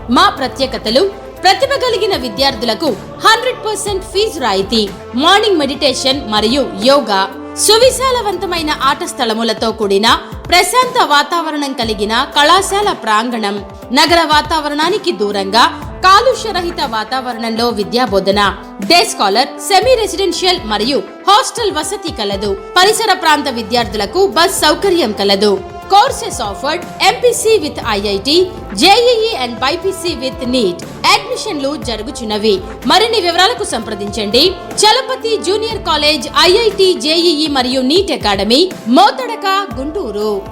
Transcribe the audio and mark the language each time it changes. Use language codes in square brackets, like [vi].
[te] మా ప్రత్యేకతలు: ప్రతిభ కలిగిన విద్యార్థులకు 100% ఫీజు రాయితీ, మార్నింగ్ మెడిటేషన్ మరియు యోగా, సువిశాలవంతమైన ఆట స్థలములతో కూడిన ప్రశాంత వాతావరణం కలిగిన కళాశాల ప్రాంగణం, నగర వాతావరణానికి దూరంగా కాలుష్యరహిత వాతావరణంలో విద్యాబోధన, డే స్కాలర్, సెమీ రెసిడెన్షియల్ మరియు హాస్టల్ వసతి కలదు. పరిసర ప్రాంత విద్యార్థులకు బస్ సౌకర్యం కలదు. [en] Courses offered: MPC with IIT, JEE and BPC with NEET. [te] అడ్మిషన్లు జరుగుచున్నవి. మరిన్ని వివరాలకు సంప్రదించండి Chalapathi junior college IIT JEE మరియు నీట్ అకాడమీ, మోతడక, గుంటూరు.